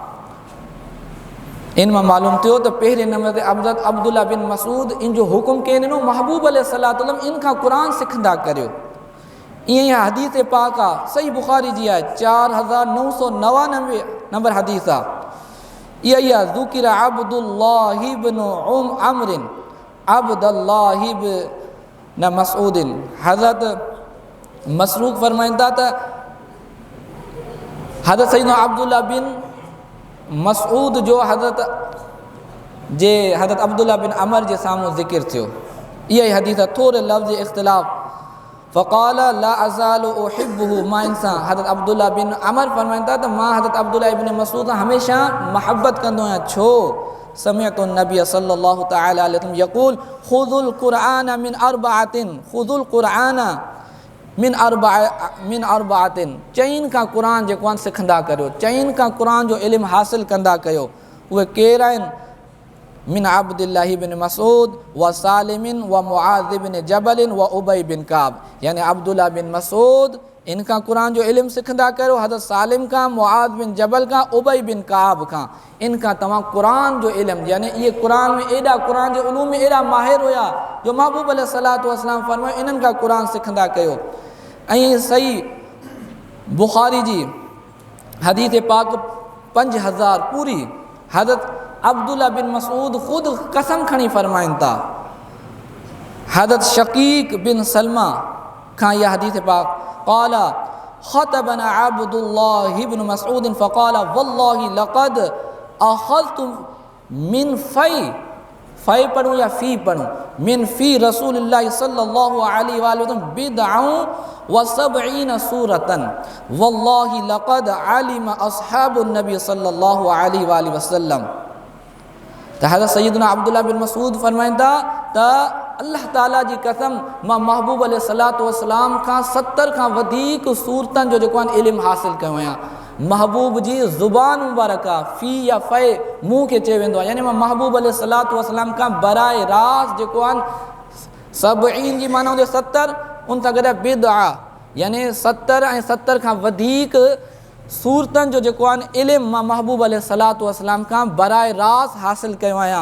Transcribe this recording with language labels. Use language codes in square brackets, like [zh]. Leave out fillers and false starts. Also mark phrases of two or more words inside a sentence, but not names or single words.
[sd] इन मां मालूम थियो त पहिरें नंबर ते हज़रत अब्दुल्ला बिन मसूद इन जो हुकुम कंहिं ॾिनो महबूब [ar] عليه الصلاة والسلام [sd] इन खां क़ुरान सिखंदा करियो। ईअं ई हदीस पाक आहे, सही बुख़ारी जी आहे, 4999 नंबर हदीस आहे। इहा ई आहे ज़ुकिर अब्दुल्लाह इब्न अम्र अब्दुल्लाह इब्न मसूद। हज़रत मसरूक फरमाईंदा त हज़रत सैयदना अब्दुल्ला बिन मसूद जो हज़रत अब्दुल्ला बिन अमर जे साम्हूं ज़िक्र थियो। इहा ई हदीस आहे, थोरे लफ़्ज़ इख़्तिलाफ़। [ar] فقال لا أزال أحبه, [sd] मां इंसान हज़रत अब्दुल्ला बिन अमर फरमाईंदा त मां हज़रत अब्दुल्ला इब्न मसूद हमेशह मोहब्बत कंदो आहियां। [ar] छो? سمعت النبي صلى الله تعالى عليه وسلم يقول خذوا القرآن من أربعة خذوا القرآن من أربعة, खुज़ुल क़ुरआन मिन अरबअतिन, [sd] चइनि खां क़ुरान जेको आहे सिखंदा करियो, चइनि खां क़ुरान जो इल्मु हासिल कंदा कयो। उहे केरु आहिनि? [ar] من عبد الله بن مسعود وسالم ومعاذ بن جبل وأبي بن كعب. [sd] यानी अब्दुल्ला बिन मसूद इनखां क़ुरान जो इल्मु सिखंदा कयो, हज़रत सालिम खां, मुआज़ बिन जबल खां, उबई बिन काब खां। इनखां तव्हां क़ुरान जो इल्मु, यानी इहे क़ुरान में एॾा क़ुरान जे उलूम में एॾा माहिर हुया जो महबूब [ar] عليه الصلاة والسلام [sd] फरमायो इन्हनि खां क़ुरान सिखंदा कयो। ऐं सही बुख़ारी जी हदीस पाक 5000 पूरी हज़रत अब्दुल्ला बिन मसूद ख़ुद कसम खणी फरमाइनि था। हज़रत शकीक बिन सलमा खां इहा हदीस पाक [ar] قال خطبنا عبد الله بن مسعود فقال والله لقد أخذت من في [sd] पढ़ूं या फ़ी पढ़ूं, [ar] من في رسول الله صلى الله عليه وسلم بضعا وسبعين سورة والله لقد علم أصحاب النبي صلى الله عليه وسلم. [sd] त हज़रत सैयदना अब्दुल्ला बिन मसूद फरमाईंदा त अल्लाह ताला जी कसम मां महबूब [ar] عليه الصلاة والسلام [sd] खां 70 खां वधीक सूरतनि जो जेको आहे इल्मु हासिल कयो आहियां। महबूब जी ज़ुबान मुबारक आहे, फ़ी या फ़े मुंहुं खे चयो वेंदो आहे, यानी मां महबूब [ar] عليه الصلاة والسلام [sd] खां बराए रास जेको आहे सबईन जी माना हुजे 70, उन सां गॾु बिदअ यानी 70 ऐं 70 खां वधीक सूरतनि जो जेको आहे न इल्मु मां महबूब [ar] عليه الصلاة والسلام [sd] खां बराए रास्त हासिल कयो आहियां।